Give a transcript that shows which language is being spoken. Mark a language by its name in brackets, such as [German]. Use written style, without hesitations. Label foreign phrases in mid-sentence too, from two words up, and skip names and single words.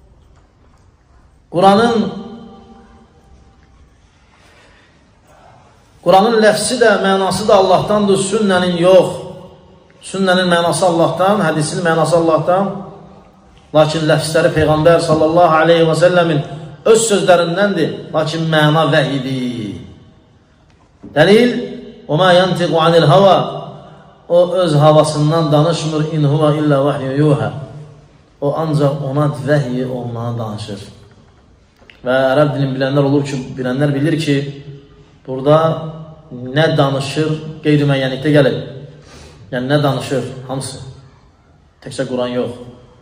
[Azerbaijani] Qur'anın Quranın ləfsi də, mənası da Allahdandır, sünnənin yox. Sünnənin mənası Allahdan, hədisin mənası Allahdan. Lakin ləfsləri Peyğəmbər sallallahu aleyhi və səlləmin öz sözlərindəndir. Lakin məna vəhidir. Dəlil, [Arabic] وَمَا يَنْتِقُ عَنِ الْهَوَى [Azerbaijani] O öz havasından danışmır. [Arabic] اِنْ هُوَ إِلَّا وَحْيُ يُوحَى [Azerbaijani] O ancaq ona vəhiy olmağa danışır. Və ərəb dilini bilənlər olur ki, bilənlər bilir ki, burada nə danışır, qeyri-müəyyənlikdə gəlir. Yəni nə danışır, hamısı. Təkcə Quran yox.